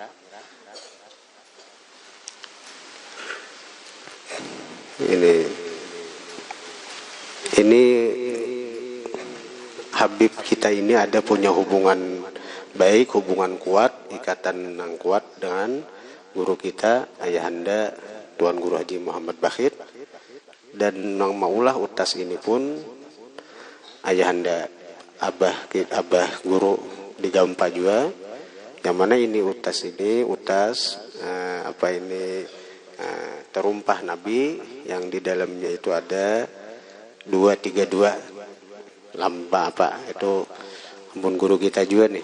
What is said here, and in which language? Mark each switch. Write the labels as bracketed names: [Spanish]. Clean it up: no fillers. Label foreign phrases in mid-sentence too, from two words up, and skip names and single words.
[Indonesian] Ini Habib kita ini ada punya hubungan baik, hubungan kuat, ikatan yang kuat dengan guru kita Ayahanda Tuan Guru Haji Muhammad Bakhit. [Banjar] Dan nang maulah utas ini pun Ayahanda Abah Guru di Gampa juga, yang mana ini utas terumpah Nabi yang di dalamnya itu ada 232 lamba itu ampun guru kita juga nih.